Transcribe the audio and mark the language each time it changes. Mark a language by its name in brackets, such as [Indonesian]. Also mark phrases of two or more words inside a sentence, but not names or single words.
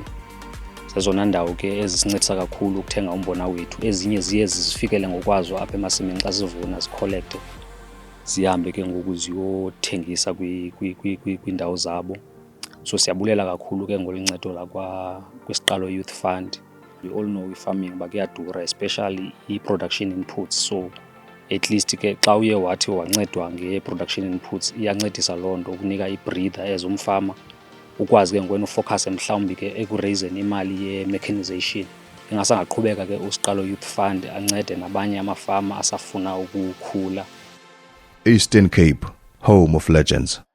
[Xhosa] Zezona ndawo ke ezisincedisa kakhulu ukuthenga umbona wethu. Ezinye ziye zifikele ngokwazo apha emasimini xa sivuna, zikholekthe zihambe ke ngoku ziyothengisa kwiindawo zabo. So siyabulela kakhulu ke ngolu ncedo kwisiqalo Youth Fund. [English] We all know [Xhosa] i-farming uba kuyadura, [English] especially i-production inputs. So at least [Xhosa] ke xa uye wathi wancedwa nge- [English] production inputs [Xhosa] iyancedisa loo nto ukunika i- [English] breather as [Xhosa] umfama, ukwazi ke ngoku ufocuse mhlawumbi ke ekureyizeni imali ye-mechanization. Ingasangaqhubeka ke uSiqalo Youth Fund ancede nabanye amafama asafuna ukukhula. [English] Eastern Cape, home of legends.